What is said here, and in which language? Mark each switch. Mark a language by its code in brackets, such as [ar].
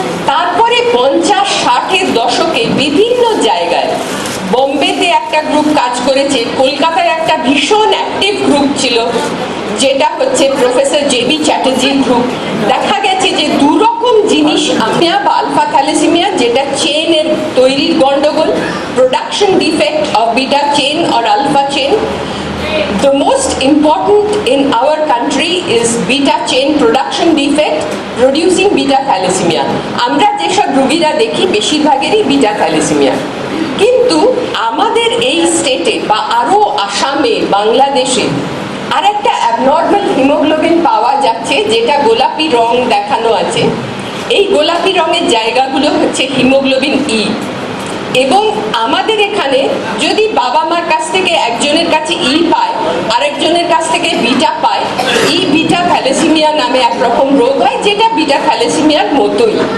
[bn] তারপরে 50-60-এর দশকে বিভিন্ন জায়গায়, বোম্বেতে একটা গ্রুপ কাজ করেছে, কলকাতায় একটা ভীষণ অ্যাক্টিভ গ্রুপ ছিল যেটা হচ্ছে প্রফেসর জেবি চ্যাটার্জির গ্রুপ। দেখা গেছে যে দুরকম জিনিস, আমিয়া বা আলফা থ্যালাসেমিয়া, যেটা চেনের তৈরির গন্ডগোল, [en] Production defect of beta chain or alpha chain. The most important in our country is beta chain production defect producing beta thalassemia. [bn] আমরা যেসব রোগীরা দেখি বেশিরভাগেরই বিটা থ্যালাসেমিয়া, কিন্তু আমাদের এই স্টেটে বা আরো আসামে, বাংলাদেশে আর একটা অ্যাবনর্মাল হিমোগ্লোবিন পাওয়া যাচ্ছে যেটা গোলাপি রং দেখানো আছে। এই গোলাপি রঙের জায়গাগুলো হচ্ছে হিমোগ্লোবিন ই। এবং আমাদের এখানে যদি বাবা মার কাছ থেকে একজনের কাছে ই পায়, আরেকজনের কাছ থেকে বিটা পায়, ই বিটা থ্যালাসেমিয়া নামে একরকম রোগ হয় যেটা বিটা থ্যালাসেমিয়ার মতোই।